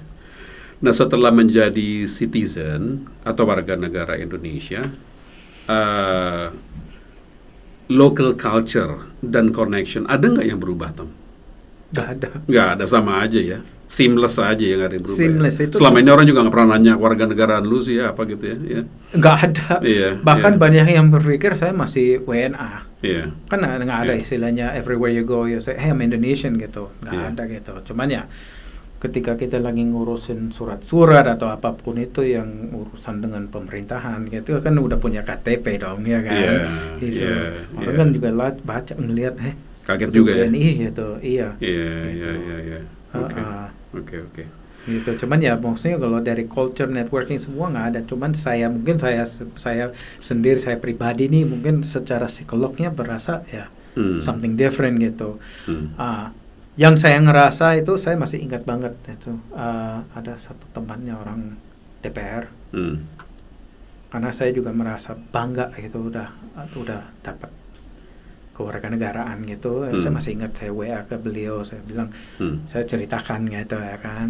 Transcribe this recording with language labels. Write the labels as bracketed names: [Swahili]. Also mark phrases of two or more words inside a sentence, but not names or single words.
[Indonesian] Nah, setelah menjadi citizen atau warga negara Indonesia, [English] local culture [Indonesian] dan connection ada nggak yang berubah, Tom? Nggak ada, sama aja ya. Seamless aja ya, nggak ada yang berubah. Seamless ya. itu. Selama ini orang juga nggak pernah nanya warga negaraan lu sih ya, apa gitu ya? Nggak ada. Iya, Bahkan iya. banyak yang berpikir saya masih WNA. Iya. Kan nggak ada Iya. istilahnya [English] everywhere you go you say hey I'm Indonesian [Indonesian] gitu. Nggak Iya. ada gitu. Cuman ya ketika kita lagi ngurusin surat-surat atau apapun itu yang urusan dengan pemerintahan gitu kan udah punya KTP dong ya kan. Iya, Gitu. iya, Orang iya. kan juga baca ngelihat Kaget juga ya. WNI gitu. Iya. Iya. Oke. Gitu. Cuman ya maksudnya kalau dari [English] culture networking [Indonesian] semua nggak ada. Cuman saya sendiri saya pribadi nih mungkin secara psikolognya berasa ya [English] something different [Indonesian] gitu. Yang saya ngerasa itu saya masih ingat banget itu ada satu temannya orang DPR. Karena saya juga merasa bangga gitu udah dapat kewarganegaraan gitu. Saya masih ingat saya WA ke beliau, saya bilang saya ceritakan gitu ya kan.